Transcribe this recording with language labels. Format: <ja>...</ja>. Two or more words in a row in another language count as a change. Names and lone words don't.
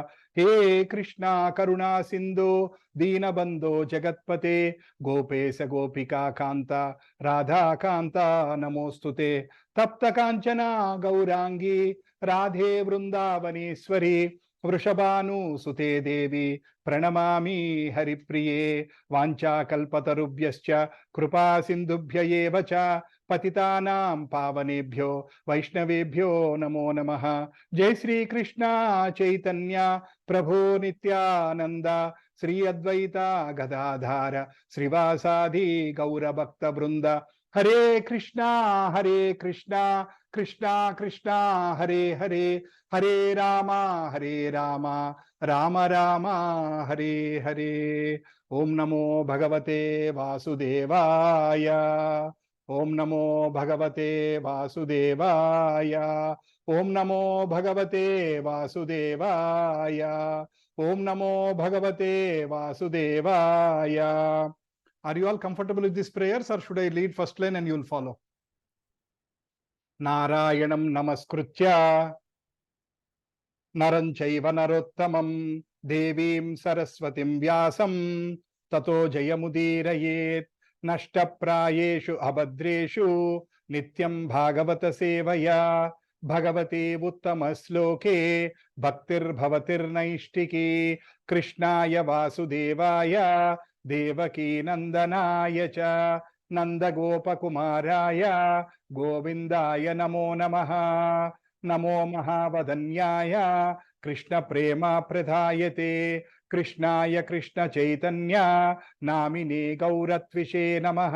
<sa>हे कृष्ण करुण सिन्धु दीन बन्धो जगत्पते गोपेश गोपिका कान्त राधा कान्त नमोस्तुते तप्त काञ्चन गौराङ्गि राधे वृन्दावनेश्वरि వృషభానుసుతే దేవి ప్రణమామి హరిప్రియే వాంఛాకల్పతరుభ్యశ్చ కృపా సింధుభ్య ఏవ చ పతితానాం పావనేభ్యో వైష్ణవేభ్యో నమో నమః. జై శ్రీకృష్ణ చైతన్య ప్రభో నిత్యానంద శ్రీ అద్వైత గదాధార శ్రీవాసాది గౌరభక్త బృంద. హరే కృష్ణ కృష్ణ కృష్ణ హరే హరే, హరే రామ రామ రామ హరే హరే. ఓం నమో భగవతే వాసుదేవాయ. ఓం నమో భగవతే వాసుదేవాయ. ఓం నమో భగవతే వాసుదేవాయ. ఓం నమో భగవతే వాసుదేవాయ.</sa> <en>Are you all comfortable with these prayers, or should I lead first line and you will follow?</en> <sa>नारायणं नमस्कृत्य नरं चैव नरोत्तमम् देवीं सरस्वतीं व्यासं ततो जयमुदीरयेत् नष्टप्रायेषु अभद्रेषु नित्यं भागवत सेवया भगवति उत्तमश्लोके भक्तिर् भवतिर् नैष्ठिकी कृष्णाय वासुदेवाय దేవకీ నందనాయ చ నందగోపకుమారాయ గోవిందాయ నమో నమః. నమో మహావదన్యాయ కృష్ణ ప్రేమ ప్రదాయతే కృష్ణాయ కృష్ణ చైతన్య నామినే గౌరత్విషే నమః.</sa>